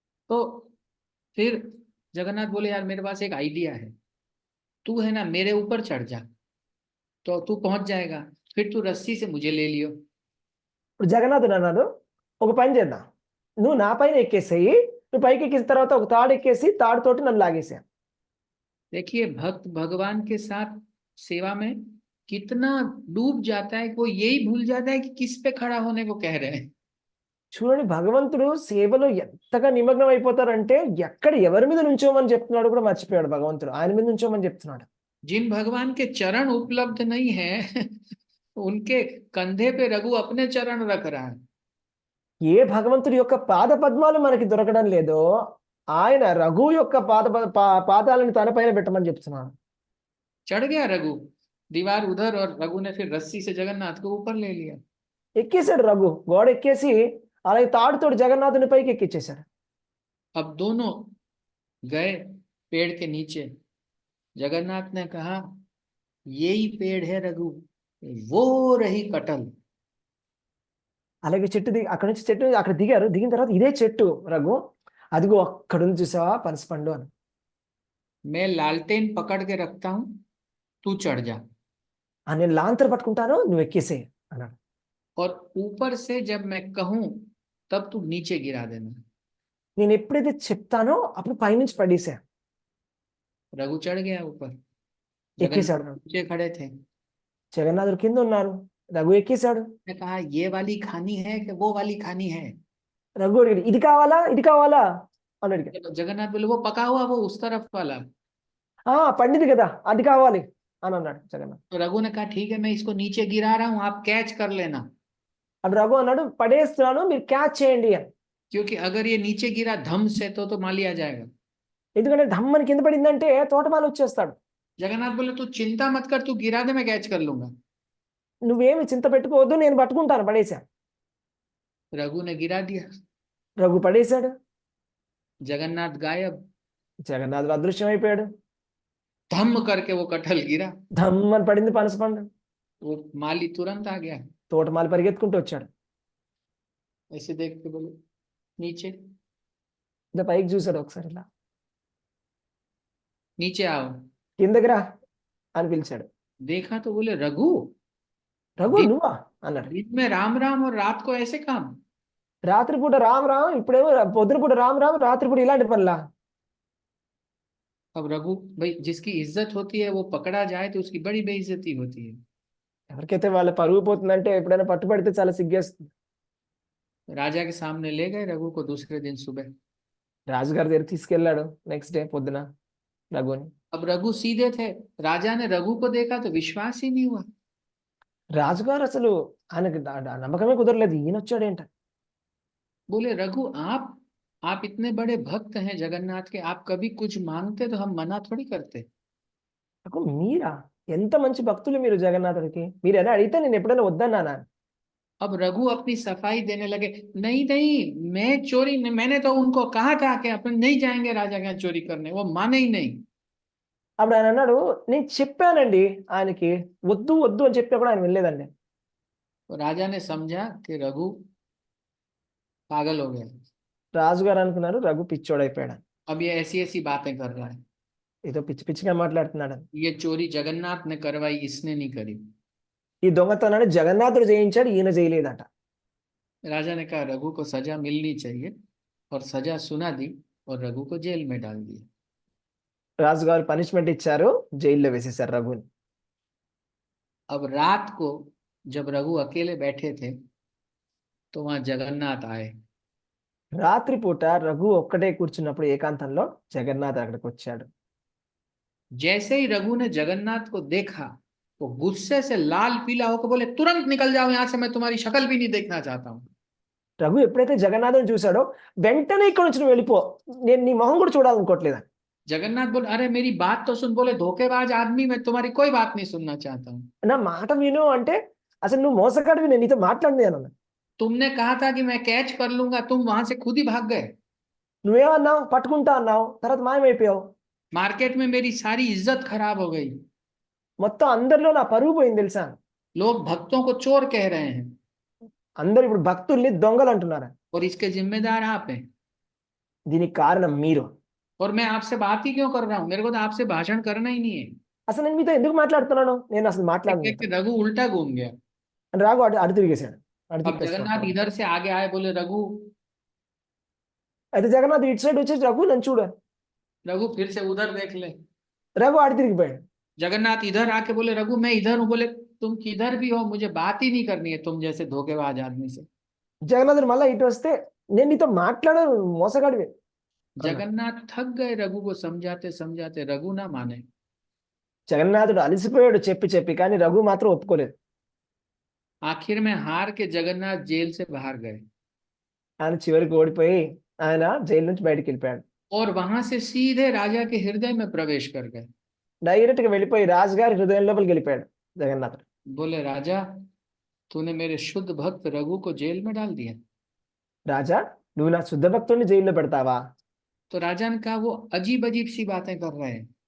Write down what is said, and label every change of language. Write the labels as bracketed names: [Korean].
[Hindi] तो फिर जगन्नाथ बोले यार मेरे पास एक आइडिया है, तू है ना मेरे ऊपर चढ़ जा तो तू पहुंच जाएगा, फिर तू रस्सी से मुझे ले लियो। [Telugu] ఇప్పుడు జగన్నాథుడు అన్నాడు, ఒక పని చేద్దాం, నువ్వు నా పైన ఎక్కేసేయి, నువ్వు పైకి ఎక్కేసిన తర్వాత ఒక తాడు ఎక్కేసి తాడుతోటి నన్ను లాగేసా. [Hindi] देखिए भक्त भगवान के साथ सेवा में कितना डूब जाता है कि वो यही भूल जाता है कि किस पे खड़ा होने को कह रहे हैं। [Telugu] చూడండి, భగవంతుడు సేవలో ఎంతగా నిమగ్నం అయిపోతారంటే ఎక్కడ ఎవరి మీద నుంచోమని చెప్తున్నాడు కూడా మర్చిపోయాడు భగవంతుడు, ఆయన మీద నుంచోమని చెప్తున్నాడు. [Hindi] जिन भगवान के चरण उपलब्ध नहीं है उनके कंधे पे रघु अपने चरण रख रहा है। [Telugu] ఏ భగవంతుడి యొక్క పాద పద్మాలు మనకి దొరకడం లేదో ఆయన రఘు యొక్క పాదాలను తన పైన పెట్టమని చెప్తున్నాడు. [Hindi] चढ़ गया रघु दीवार उधर और रघु ने फिर रस्सी से जगन्नाथ को ऊपर ले लिया। [Telugu] ఎక్కేసాడు రఘు, గోడ ఎక్కేసి అలాగే తాడుతోటి జగన్నాథుని పైకి ఎక్కించేశాడు. [Hindi] अब दोनों गए पेड़ के नीचे। जगन्नाथ ने कहा यही पेड़ है रघु, वो रही कटल। [Telugu] అలాగే చెట్టు అక్కడ నుంచి చెట్టు అక్కడ దిగారు, దిగిన తర్వాత ఇదే చెట్టు రఘు, అదిగో అక్కడ ఉంది చూసావా పనసపండు అని. [Hindi] मैं लालटेन पकड़ के रखता हूं, तू चढ़ जा। [Telugu] నేను లాంతర్ పట్టుకుంటాను, నువ్వు ఎక్కేసే అన్నాడు. [Hindi] और ऊपर से जब मैं कहूं तब तू नीचे गिरा देना। [Telugu] నేను ఎప్పుడైతే చెప్తానో అప్పుడు పైనుంచి పడేసా. [Hindi] रघु चढ़ गया ऊपर, [Telugu] ఎక్కేశాడు. [Hindi] नीचे खड़े थे। [Telugu] జగన్నాథుడు కింద ఉన్నారు, రఘు ఎక్కేశాడు. [Hindi] ने कहा ये वाली खानी है कि वो वाली खानी है। [Telugu] రఘు అడిగాడు, ఇది కావాలా ఇది కావాలా అని అడిగాడు. [Hindi] तो जगन्नाथ बोले वो पका हुआ वो उस तरफ वाला। [Telugu] పండింది కదా అది కావాలి అని అన్నాడు జగన్నాథ్. [Hindi] तो रघु ने कहा ठीक है मैं इसको नीचे गिरा रहा हूं, आप कैच कर लेना। [Telugu] అప్పుడు రఘు అన్నాడు, పడేస్తున్నాను మీరు క్యాచ్ చేయండి అని. [Hindi] क्योंकि अगर ये नीचे गिरा धम से तो मालिया जाएगा। [Telugu] ఎందుకంటే ధమ్మని కింద పడిందంటే తోటమాలి వచ్చేస్తాడు. [Hindi] जगन्नाथ बोले तू चिंता मत कर, तू गिरा दे मैं कैच कर लूंगा। [Telugu] నువ్వేమి చింత పెట్టుకోవద్దు, నేను పట్టుకుంటాను, పడేశా. [Hindi] रघु ने गिरा दिया, [Telugu] రఘు పడేశాడు. [Hindi] जगन्नाथ गायब, [Telugu] జగన్నాథుడు అదృశ్యం అయిపోయాడు. [Hindi] धम करके वो कटहल गिरा, [Telugu] ధమ్మని పడింది పనసపండు. [Hindi] वो माली तुरंत आ गया। [Telugu] తోటమాలి పరిగెత్తుకుంటూ వచ్చాడు. [Hindi] ऐसे देख के बोले नीचे [Telugu] ఇద పైకి చూశాడు ఒకసారి, ఇలా [Hindi] नीचे आओ। [Telugu] కిందకి రా అని పిలిచాడు. [Hindi] देखा तो बोले रघु [Telugu] రఘు నువ్వా అన్నాడు. [Hindi] दिन में राम राम और रात को ऐसे काम। [Telugu] రాత్రిపూట రామ్ రామ్, ఇప్పుడేమో పొద్దునపూట రామ్ రామ్, రాత్రిపూట ఇలాంటి పనులా. [Hindi] अब रघु भाई जिसकी इज्जत होती है वो पकड़ा जाए तो उसकी बड़ी बेइज्जती होती है। [Telugu] ఎవరికైతే వాళ్ళ పరుగు పోతుందంటే ఎప్పుడైనా పట్టుబడితే చాలా సిగ్గేస్తుంది. [Hindi] राजा के सामने ले गए रघु को दूसरे दिन सुबह। [Telugu] రాజుగారి దగ్గర తీసుకెళ్ళాడు [English] next day [Telugu] పొద్దున రఘుని. [Hindi] अब रघु सीधे थे, राजा ने रघु को देखा तो विश्वास ही नहीं हुआ। [Telugu] రాజుగారు అసలు ఆయనకి నమ్మకమే కుదరలేదు, ఈయన వచ్చాడేంట. [Hindi] बोले रघु आप इतने बड़े भक्त हैं जगन्नाथ के, आप कभी कुछ मांगते तो हम मना थोड़ी करते। [Telugu] నాకు మీరా ఎంత మంచి భక్తులు మీరు జగన్నాథుడికి, మీరు ఎలా అడిగితే నేను ఎప్పుడైనా వద్దన్నానా. [Hindi] अब रघु अपनी सफाई देने लगे, नहीं नहीं मैं चोरी नहीं, मैंने तो उनको कहा था कि अपन नहीं जाएंगे राजा के यहाँ चोरी करने, वो माने ही नहीं। [Telugu] అప్పుడు ఆయన అన్నాడు, నేను చెప్పానండి ఆయనకి వద్దు వద్దు అని చెప్పినా కూడా ఆయన వెళ్ళలేదండి. [Hindi] तो राजा ने समझा कि रघु पागल हो गया, [Telugu] రాజుగారు అనుకున్నారు రఘు పిచ్చోడైపోయాడు, [Hindi] अब ये ऐसी ऐसी बातें कर रहा है, [Telugu] ఏదో పిచ్చి పిచ్చిగా మాట్లాడుతున్నాడు. [Hindi] ये चोरी जगन्नाथ ने करवाई, इसने नहीं करी। [Telugu] ఈ దొంగతనాన్ని జగన్నాథుడు చేయించాడు, ఈయన చేయలేదట. [Hindi] राजा ने कहा रघु को सजा मिलनी चाहिए और सजा सुना दी और रघु को जेल में डाल दिया। [Telugu] రాజుగారు పనిష్మెంట్ ఇచ్చారు, జైల్లో వేసేశారు రఘుని. [Hindi] अब रात को जब रघु अकेले बैठे थे तो वहां जगन्नाथ आए। [Telugu] రాత్రిపూట రఘు ఒక్కటే కూర్చున్నప్పుడు ఏకాంతంలో జగన్నాథ్ అక్కడికి వచ్చాడు. [Hindi] जैसे ही रघु ने जगन्नाथ को देखा तो गुस्से से लाल पीला होकर बोले तुरंत निकल जाओ यहाँ से, मैं तुम्हारी शक्ल भी नहीं देखना चाहता हूँ। [Telugu] రఘు ఎప్పుడైతే జగన్నాథుని చూశాడో వెంటనే ఇక్కడ నుంచి నువ్వు వెళ్ళిపో, నేను నీ మొహం కూడా చూడాలనుకోవట్లేదు. [Hindi] जगन्नाथ बोले अरे मेरी बात तो सुन। बोले धोखेबाज आदमी, मैं तुम्हारी कोई बात नहीं सुनना चाहता हूँ। [Telugu] నా మాట విను అంటే, అసలు నువ్వు మోసగాడివి, నేను నీతో మాట్లాడింది అన్న. [Hindi] तुमने कहा था कि मैं कैच कर लूंगा, तुम वहां से खुद ही भाग गए। [Telugu] నువ్వేమన్నావు, పట్టుకుంటా అన్నావు, తర్వాత మాయమైపోయావు. [Hindi] मार्केट में मेरी सारी इज्जत खराब हो गई, [Telugu] మొత్తం అందరిలో నా పరువు పోయింది తెలుసా? [Hindi] लोग भक्तों को चोर कह रहे हैं, [Telugu] అందరు ఇప్పుడు భక్తుల్ని దొంగలు అంటున్నారు. [Hindi] और इसके जिम्मेदार आप हैं। [Telugu] దీనికి కారణం మీరు. [Hindi] और मैं आपसे बात ही क्यों कर रहा हूँ, मेरे को तो आपसे भाषण करना ही नहीं है। [Telugu] అసలు నేను మీతో ఎందుకు మాట్లాడుతున్నాను? నేను అసలు [Hindi] कह [Telugu] మాట్లాడను. [Hindi] के रघु उल्टा घूम गया। [Telugu] అని రాఘు అటు తిరిగేశాడు. అటు [Hindi] अब जगन्नाथ [Telugu] తిప్పేసుకున్నాడు. [Hindi] इधर से आगे आए, बोले रघु। [Telugu] అయితే జగన్నాథ్ ఇటు సైడ్ వచ్చేసి రఘు నన్ను చూడు. [Hindi] रघु फिर से उधर देख ले। [Telugu] రఘు అటు తిరిగిపోయాడు. [Hindi] जगन्नाथ इधर आके बोले रघु मैं इधर हूँ। बोले तुम किधर भी हो, मुझे बात ही नहीं करनी है तुम जैसे धोखेबाज आदमी से। [Telugu] జగన్నాథుడు మళ్ళీ ఇటు వస్తే నేను నీతో మాట్లాడను, మోసగాడివి. [Hindi] जगन्नाथ थक गए रघु को समझाते समझाते, रघु ना माने। [Telugu] జగన్నాథుడు అలసిపోయాడు చెప్పి చెప్పి, కానీ రఘు మాత్రం ఒప్పుకోలేదు. [Hindi] आखिर में हार के जगन्नाथ जेल से बाहर गए, [Telugu] ఆయన చివరికి ఓడిపోయి ఆయన జైలు నుంచి బయటికి వెళ్ళిపోయాడు. [Hindi] और वहां से सीधे राजा के हृदय में प्रवेश कर गए। [Telugu] డైరెక్ట్ గా వెళ్ళిపోయి రాజుగారి హృదయం లోపలికి వెళ్ళిపోయాడు జగన్నాథుడు. [Hindi] बोले राजा, तूने मेरे शुद्ध भक्त रघु को जेल में डाल दिया। [Telugu] రాజా, నువ్వు నా శుద్ధ భక్తుడిని జైల్లో పెడతావా? [Hindi] तो राजा ने कहा वो अजीब अजीब सी बातें कर रहे हैं।